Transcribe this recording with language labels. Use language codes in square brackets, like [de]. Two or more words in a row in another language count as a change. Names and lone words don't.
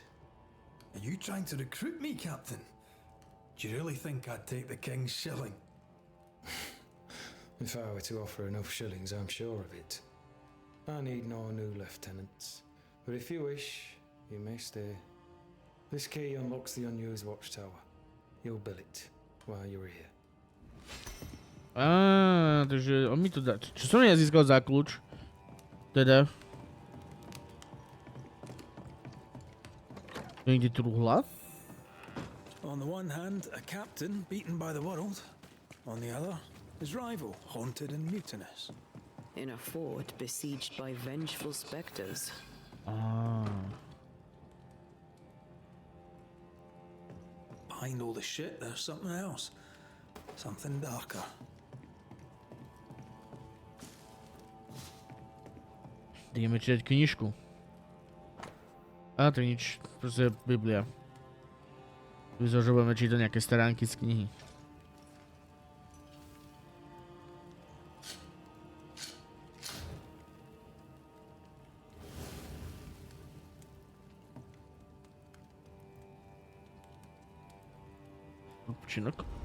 [en] Are you trying to recruit me, Captain? Do you really think I'd take the King's shilling? If I were to offer enough shillings, I'm sure of it. I need no new lieutenants. But if you wish, you may stay. This key unlocks the unused watchtower. You'll bill it while you're here. [sk] Takže on mi to dá. Čo som ja získal za kľúč? Teda. Niekde truhla? [en] On the one hand, a captain beaten by the world. On the other, his rival, haunted and mutinous. in a fort besieged by vengeful specters. Behind all the shit, there's something else. Something darker. [sk] Ideme čítať knižku. A to nič, proste Biblia. Vyzerá, že budeme čítať nejaké stránky z knihy. Odpočinok.